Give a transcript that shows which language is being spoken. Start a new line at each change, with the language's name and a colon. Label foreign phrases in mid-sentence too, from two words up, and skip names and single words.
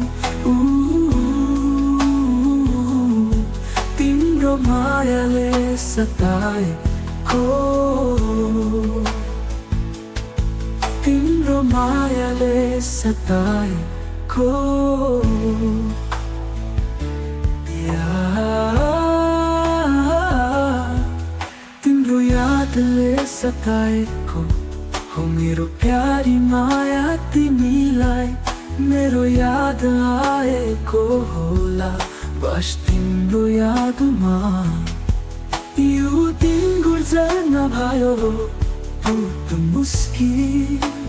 Nepali: तिम्रो माया ले सताए को तिम्रो माया ले सताए को तिम्रो याद ले सताए को हो मेरो प्यारी माया तिमीलाई मेरो याद आएको होला बस तिम्रो यादमा यो दिन गुजर नभयो बहुत मुस्किल